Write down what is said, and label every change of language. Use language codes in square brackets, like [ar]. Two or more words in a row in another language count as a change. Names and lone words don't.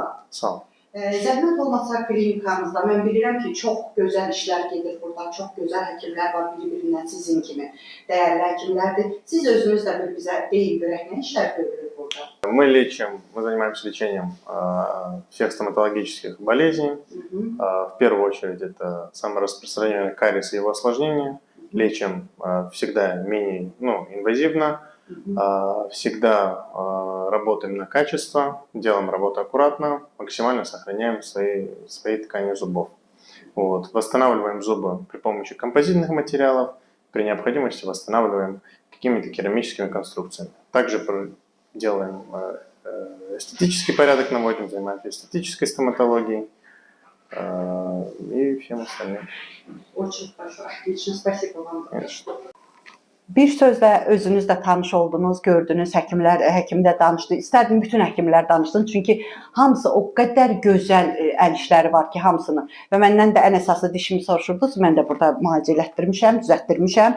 [az] Sağ ol. Zəhmət olmasa klinikamızda, mən bilirəm ki, çox gözəl işlər gedir burada, çox gözəl həkimlər var, biri-birindən sizin kimi dəyərli həkimlərdir. Siz özünüz də bizə deyin görək, nə işlər görülür burada? [ru] Мы занимаемся лечением всех стоматологических болезней. В первую очередь это самое распространенное кариес и его осложнения. Лечим всегда менее инвазивно, всегда работаем на качество, делаем работу аккуратно, максимально сохраняем свои ткани зубов. Вот. Восстанавливаем зубы при помощи композитных материалов, при необходимости восстанавливаем какими-то керамическими конструкциями. Также делаем эстетический порядок, наводим, занимаемся эстетической стоматологией и всем остальным. Очень хорошо, отлично, спасибо вам. [az] Bir sözlə özünüz də tanış oldunuz, gördünüz, həkim də danışdı. İstərdim bütün həkimlər danışsın, çünki hamısı o qədər gözəl əl işləri var ki, hamısını. Və məndən də ən əsası dişimi soruşurdunuz, mən də burada müalicə elətdirmişəm, düzəltdirmişəm.